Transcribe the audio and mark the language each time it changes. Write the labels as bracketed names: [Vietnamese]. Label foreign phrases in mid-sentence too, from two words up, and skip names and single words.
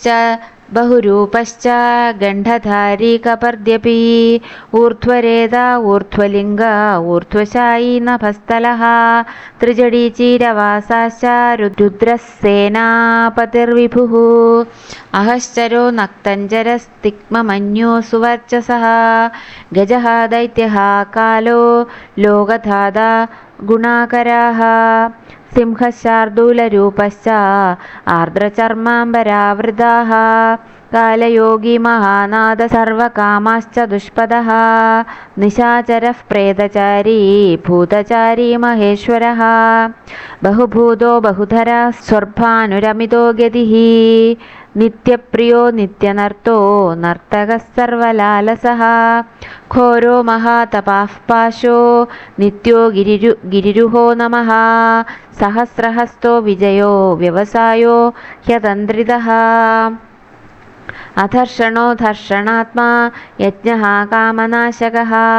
[Sanskrit] बहुरूपश्च गण्डधारी कपर्द्यपि ऊर्ध्वरेता ऊर्ध्वलिङ्ग ऊर्ध्वशायी नभस्थलः त्रिजडीचीरवासाश्च रुद्रः सेनापतिर्विभुः अहश्चरो नक्तञ्जरस्तिक्ममन्यो सुवर्चसः गजः दैत्यः कालो लोकधाता गुणाकराः സിംഹശാർദൂലരൂപശ്ച ആർദ്രചർമാംബരാവൃതാः കാലയോഗി മഹാനാഥ സർവകാമാശ്ച ദുഷ്പദഃ നിശാചരഃ പ്രേതചാരീ ഭൂതചാരീ മഹേശ്വരः ബഹുഭൂതോ ബഹുധര സ്വർഭാനുരമിതോ ഗതിഃ നിത്യപ്രിയോ നിത്യനർത്തോ നർത്തകഃ സർവലാലസഃ ഘോരോ മഹാതപാഃ പാശോ നിത്യോ ഗിരിരുഹോ നമഃ സഹസ്രഹസ്തോ വിജയോ വ്യവസായോ ഹ്യതന്ത്രിതഃ അധർഷണോ ധർഷണാത്മാ യജ്ഞഃ കാമനാശകഃ